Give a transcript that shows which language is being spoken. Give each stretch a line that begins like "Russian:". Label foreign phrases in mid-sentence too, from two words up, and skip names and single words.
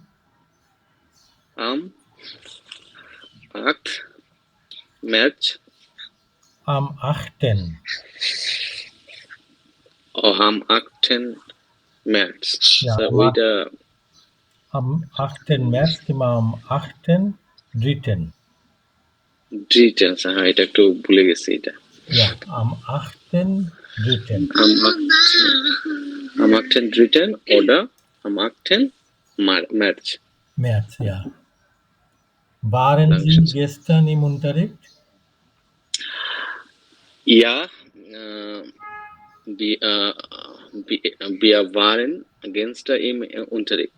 German: am 8. März. am 8. Am 8. März. Ja, So am
Bangla: ওইটা
German: am 8. März কিংবা am 8.3.
Bangla: ডিটেলস হ্যাঁ এটা একটু ভুলে গেছি এটা
German: Ja, am 8.3. am 8. oder am 8. März. März, ja. Waren Sie Dankeschön. gestern im Unterricht? Ja, wir waren gestern im Unterricht.